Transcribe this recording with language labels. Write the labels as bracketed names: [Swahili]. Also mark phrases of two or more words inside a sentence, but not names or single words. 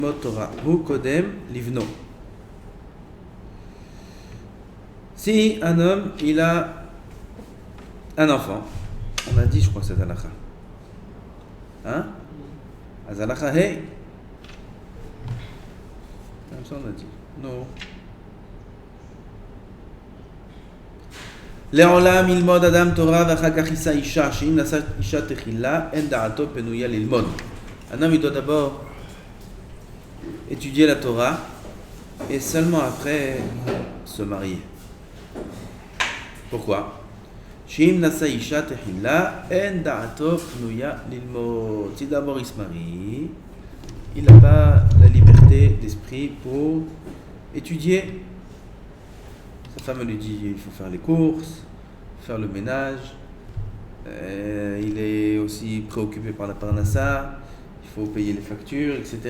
[Hebrew] תורה הוא קודם לבנו. [French] Si un homme, il a un enfant, on a dit, je crois que c'est Zalakha. Hein? Zalakha, hey! Comme ça on a dit. Non. [Hebrew] לעולם ילמוד אדם תורה ואחר כך יישא אישה, שאם נשא אישה תחילה, אין דעתו פנויה ללמוד. [French] Un homme, il doit d'abord étudier la Torah et seulement après se marier. Pourquoi? [Hebrew] שאם נשא אישה תחילה, אין דעתו פנויה ללמוד. [French] Si d'abord il se marie, il n'a pas la liberté d'esprit pour étudier. Sa femme lui dit il faut faire les courses, faire le ménage. Il est aussi préoccupé par la parnassa, il faut payer les factures, etc.